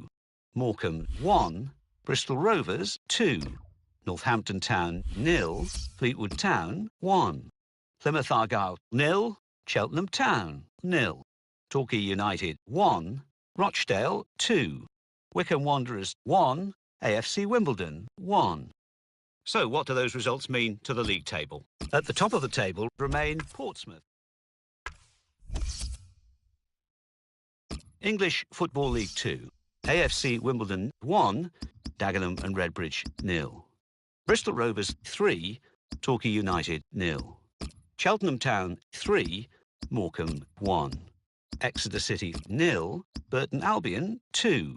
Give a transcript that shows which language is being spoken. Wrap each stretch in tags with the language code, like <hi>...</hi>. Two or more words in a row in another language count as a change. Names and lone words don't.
<en>Morecambe 1, Bristol Rovers 2, Northampton Town 0, Fleetwood Town 1, Plymouth Argyle 0, Cheltenham Town 0, Torquay United 1, Rochdale 2, Wycombe Wanderers 1, AFC Wimbledon 1. So what do those results mean to the league table? At the top of the table remain Portsmouth. English Football League 2. AFC Wimbledon 1, Dagenham and Redbridge 0. Bristol Rovers 3, Torquay United 0. Cheltenham Town 3, Morecambe 1. Exeter City 0, Burton Albion 2.</en>